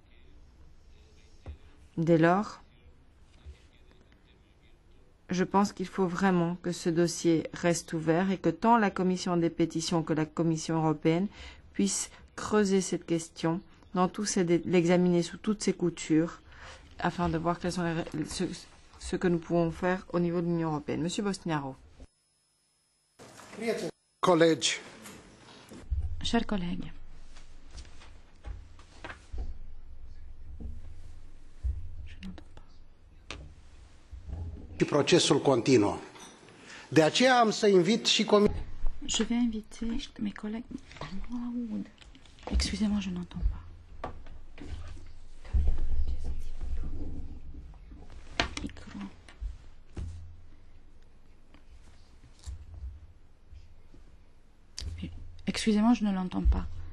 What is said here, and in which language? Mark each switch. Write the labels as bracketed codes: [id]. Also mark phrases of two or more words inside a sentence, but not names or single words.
[fr] Dès lors, je pense qu'il faut vraiment que ce dossier reste ouvert et que tant la Commission des pétitions que la Commission européenne puissent creuser cette question, l'examiner sous toutes ses coutures, afin de voir quels sont ce que nous pouvons faire au niveau de l'Union européenne. Monsieur Bostinaru. Chers collègues, [ro] procesul continuă. De aceea am să invit și [fr] je vais inviter mes collègues. Excusez-moi, je n'entends pas. Micro. Excusez-moi, je ne l'entends pas.